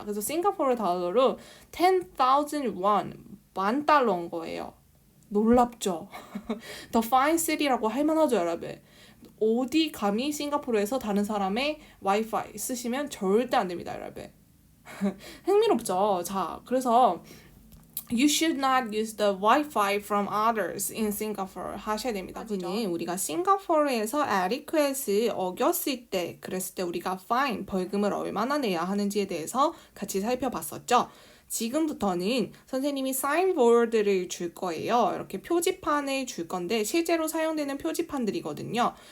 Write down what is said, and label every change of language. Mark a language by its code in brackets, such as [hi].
[ko] 그래서 싱가포르 달러로 10,000 원, $10,000인 거예요. 놀랍죠? The Fine City라고 할 만하죠, 여러분. 어디 감히 싱가포르에서 다른 사람의 와이파이 쓰시면 절대 안 됩니다, 여러분. 흥미롭죠? 자, 그래서 [en] You should not use the Wi-Fi from others in Singapore [ko] 하셔야 됩니다. 그는 우리가 싱가포르에서 에티켓을 어겼을 때, 그랬을 때 우리가 fine, 벌금을 얼마나 내야 하는지에 대해서 같이 살펴봤었죠. 지금부터는 선생님이 사인보드를 줄 거예요. 이렇게 표지판을 줄 건데 실제로 사용되는 표지판들이거든요.